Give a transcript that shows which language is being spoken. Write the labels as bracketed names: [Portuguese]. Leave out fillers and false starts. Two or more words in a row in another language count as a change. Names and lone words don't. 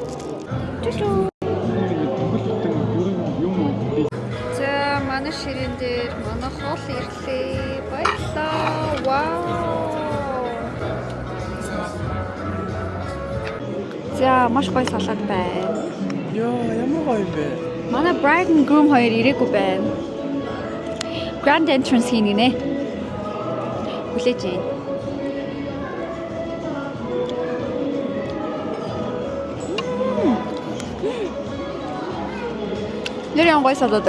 [Mongolian] За манай ширээн дээр манай хоол ирлээ. Баярлаа. Вау. За маш гоё салаад байна. Яа, ямар гоё бэ? Манай [English] bride and groom [Mongolian] хоёр ирээгүй байна. [English] Grand entrance [Mongolian] хийнэ нэ. Хүлээж байна. Нэр ян гоё салаад.